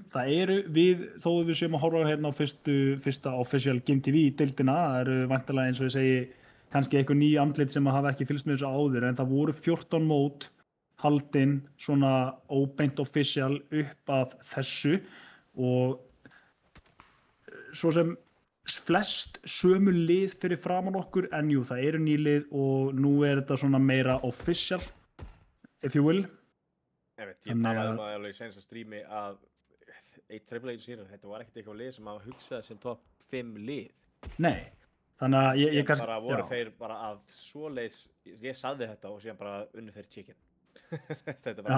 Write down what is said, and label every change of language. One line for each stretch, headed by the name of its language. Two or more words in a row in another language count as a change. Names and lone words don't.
Icelandic: Það eru við, þó við séum að horfa hérna á fyrsta official Game TV deildina, það eru væntanlega eins og ég segi kannski eitthvað ný andlit sem að hafa ekki fylgst með þessu áður, en það voru 14 mót haldin svona óbeint official upp af þessu og svo sem flest sömu lið fyrir framan okkur, en jú, það eru ný lið og nú er þetta svona meira official.
English: If you will.
Icelandic: Ég talaði um það í senasta strími að Triple H Zero, þetta var ekkert eitthvað lið sem hafa hugsað sem topp 5 lið. Nei, þannig að ég kannski... Bara voru þeir bara að svoleiðis, ég sagði þetta og síðan bara unnu þeir chicken. Þetta var